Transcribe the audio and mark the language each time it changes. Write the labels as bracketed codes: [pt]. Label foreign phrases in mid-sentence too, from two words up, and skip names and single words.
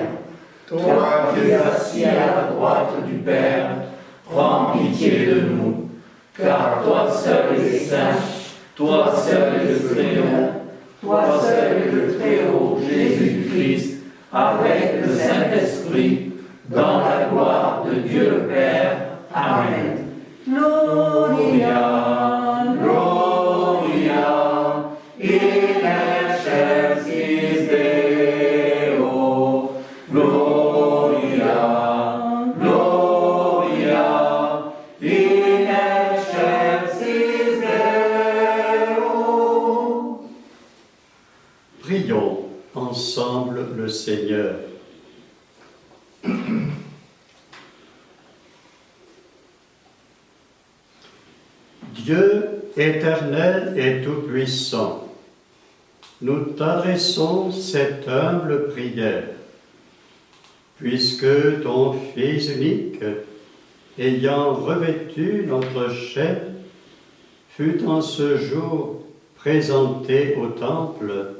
[fr] Toi qui es assis à la droite du Père, prends pitié de nous. Car toi seul es saint, toi seul es le Seigneur, toi seul es le Très-Haut Jésus-Christ, avec le Saint-Esprit, dans la gloire de Dieu le Père. Amen. [la] Gloria, Gloria in excelsis Deo. Gloria, Gloria in excelsis Deo. [fr] Prions ensemble le Seigneur. Dieu éternel et tout-puissant, nous t'adressons cette humble prière, puisque ton Fils unique, ayant revêtu notre chair, fut en ce jour présenté au temple,